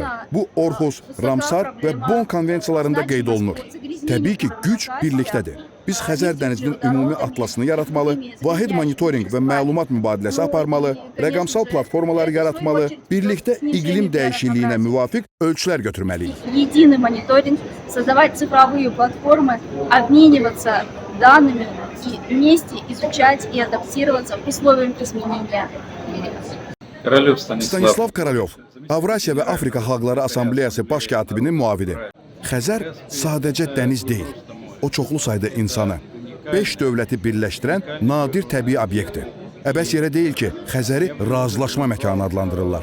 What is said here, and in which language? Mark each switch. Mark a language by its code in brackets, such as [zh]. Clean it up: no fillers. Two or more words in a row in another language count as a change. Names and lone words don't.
[az] Bu Orhus, Ramsar və Bonn konvensiyalarında qeyd olunur. Təbii ki, güc birlikdədir. Biz Xəzər dənizinin ümumi atlasını yaratmalı, vahid monitorinq və məlumat mübadiləsi aparmalı, rəqəmsal platformalar yaratmalı, birlikdə iqlim dəyişikliyinə müvafiq ölçülər götürməliyik. [ru] Единый мониторинг, создавать цифровые платформы, обмениваться данными и вместе изучать и адаптироваться к условиям изменения климата. [az] Stanislav Karalyov, Avrasiya və Afrika Xalqları Assambleyası baş katibinin müavini. Xəzər sadəcə dəniz deyil. O çoxlu sayda insanı, 5 dövləti birləşdirən nadir təbii obyektdir. Əbəs yerə deyil ki, Xəzəri razılaşma məkanı adlandırırlar.